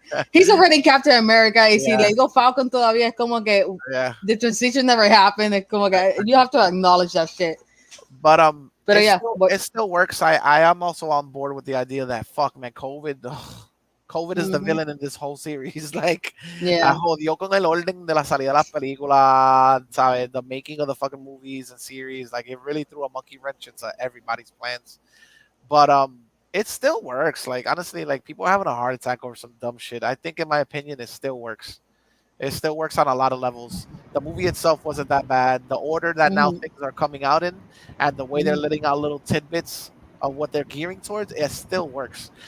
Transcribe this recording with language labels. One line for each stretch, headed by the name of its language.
English: He's already Captain America.
Spanish: Y si le digo Falcon todavía es como que
English: the transition never happened.
Spanish: Es como que
English: you have to acknowledge that shit. But it still works. I am also on board with the idea that fuck man, COVID is the villain in this whole series.
Spanish: Like, jodió con el orden de la salida de las películas, ¿sabes?
English: The making of the fucking movies and series. Like, it really threw a monkey wrench into everybody's plans. But it still works. Like, honestly, like, people are having a heart attack over some dumb shit. I think, in my opinion, it still works. It still works on a lot of levels. The movie itself wasn't that bad. The order that now things are coming out in, and the way they're letting out little tidbits of what they're gearing towards, it still works.